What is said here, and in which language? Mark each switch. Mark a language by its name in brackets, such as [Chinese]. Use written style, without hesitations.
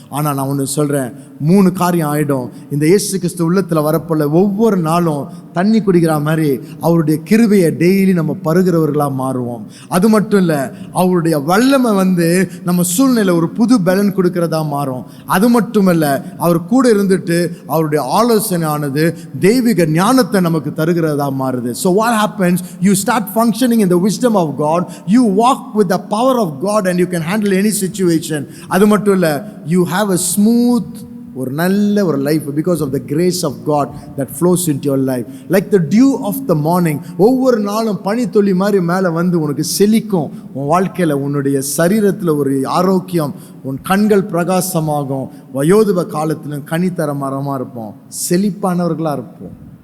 [Tamil] ஆனால் நான் ஒன்று சொல்கிறேன், 3 காரியம் ஆகிடும். இந்த இயேசு கிறிஸ்து உள்ளத்தில் வரப்போல ஒவ்வொரு நாளும் தண்ணி குடிக்கிற மாதிரி அவருடைய கிருபையை டெய்லி நம்ம பருகிறவர்களாக மாறுவோம். அது மட்டும் இல்லை, அவருடைய வல்லமை வந்து நம்ம சூழ்நிலை ஒரு புது பலன் கொடுக்கறதா மாறும். அது மட்டும் இல்லை, அவர் கூட இருந்துட்டு அவருடைய ஆலோசனையானது தெய்வீக ஞானத்தை நமக்கு தருகிறதா மாறுது. [English] So what happens? You start functioning in the wisdom of God. You walk with the power of God and you can handle any situation. [Tamil] அது மட்டும் இல்லை, [English] you have a smooth [Tamil] ஒரு நல்ல ஒரு [English] Life, because of the grace of God that flows in your life like the dew of the morning. [Tamil] ஒவ்வொரு நாளும் பனித்துளி மாதிரி மேலே வந்து உனக்கு செழிக்கும். உன் வாழ்க்கையில் உன்னுடைய சரீரத்தில் ஒரு ஆரோக்கியம், உன் கண்கள் பிரகாசமாகும். வயோதிப காலத்திலும் கனித்தர மரமாக இருப்போம், செழிப்பானவர்களாக இருப்போம்.